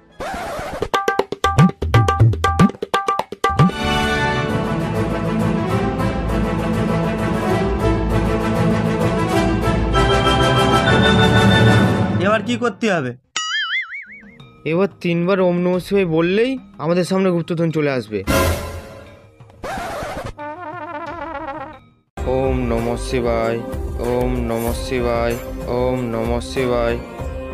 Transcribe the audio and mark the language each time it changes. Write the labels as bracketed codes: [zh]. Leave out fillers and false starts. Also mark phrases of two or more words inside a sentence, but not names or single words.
[bn] এবার কি করতে হবে? এবার 3 বার ওম নমঃ শিবায় বললেই আমাদের সামনে গুপ্তধন চলে আসবে। [sa] ওম নমঃ শিবায়, ওম নমঃ শিবায়, ওম নমঃ শিবায়।